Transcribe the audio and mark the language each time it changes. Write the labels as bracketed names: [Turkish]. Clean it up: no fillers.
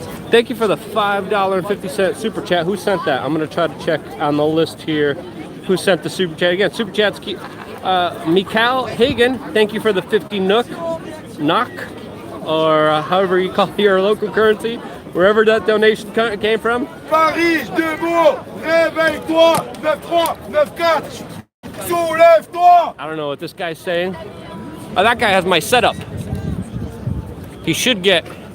[English] Thank you for the $5.50 super chat. Who sent that? I'm going to try to check on the list here who sent the super chat. Again, super chats. Mikal Hagen, thank you for the 50 knock, or however you call your local currency, wherever that donation came from. [French] Paris, debout, réveille-toi, 9-3, 9-4, soulève-toi. [English] I don't know what this guy's saying. Oh, that guy has my setup. He should get.